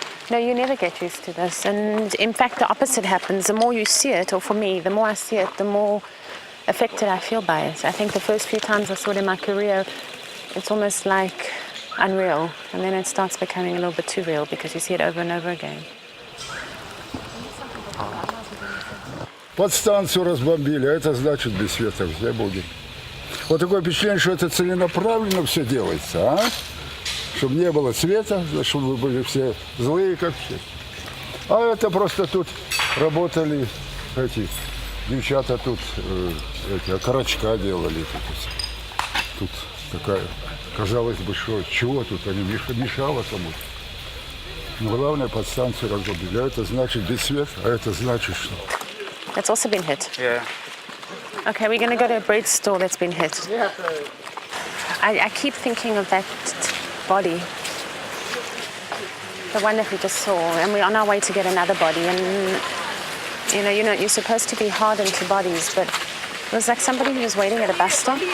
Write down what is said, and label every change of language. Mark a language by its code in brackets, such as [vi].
[en] No, you never get used to this. And in fact, the opposite happens. The more you see it, or for me, the more I see it, the more affected I feel by it. I think the first few times I saw it in my career, it's almost like unreal. And then it starts becoming a little bit too real because you see it over and over again. [ru] Подстанцию разбомбили, а это значит без света все будет. Вот такое впечатление, что это целенаправленно все делается, а? Чтобы не было света, чтобы вы были все злые, как все. А это просто тут работали эти девчата, тут эти окорочка делали. Тут такая, казалось бы, что чего тут они мешало кому-то. Но главное, подстанцию разрубили. А это значит без света, а это значит что? [en] That's also been hit. Yeah. Okay, we're going to go to a bread store that's been hit. I keep thinking of that body. The one that we just saw. And we're on our way to get another body. And, you're supposed to be hardened to bodies, but it was like somebody who was waiting at a bus stop.